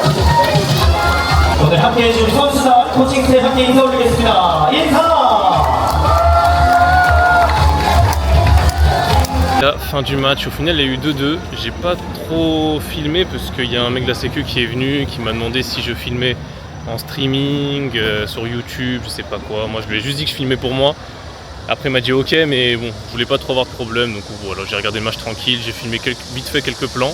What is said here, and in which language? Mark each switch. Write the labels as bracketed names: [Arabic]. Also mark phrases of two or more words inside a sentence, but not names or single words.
[Korean] 오늘 함께해 준 선수단 코칭팀 함께 인사 올리겠습니다. 인사! [French] La fin du match, au final il y a eu 2-2. J'ai pas trop filmé parce qu'il y a un mec de la sécu qui est venu, qui m'a demandé si je filmais en streaming, sur YouTube, je sais pas quoi. Moi je lui ai juste dit que je filmais pour moi. Après il m'a dit ok, mais bon, je voulais pas trop avoir de problème, donc voilà, j'ai regardé le match tranquille, j'ai filmé vite fait quelques plans.